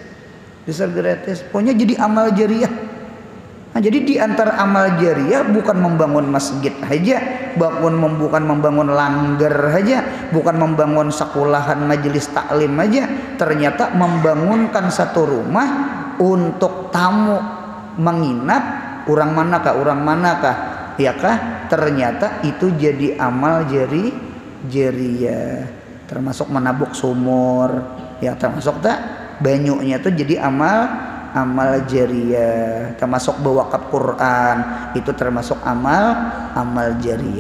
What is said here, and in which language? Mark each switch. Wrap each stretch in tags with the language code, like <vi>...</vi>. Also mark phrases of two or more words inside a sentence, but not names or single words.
<id>Pokoknya jadi amal jariyah. Nah, jadi di antara amal jariyah bukan membangun masjid aja, bukan membangun langgar aja, bukan membangun sekolahan majelis taklim aja, ternyata membangunkan satu rumah untuk tamu menginap orang manakah ya kah? Ternyata itu jadi amal jariyah, termasuk menabuk sumur, ya termasuk tak banyunya tuh jadi amal jariyah, termasuk bewakaf Quran itu termasuk amal jariyah.</id>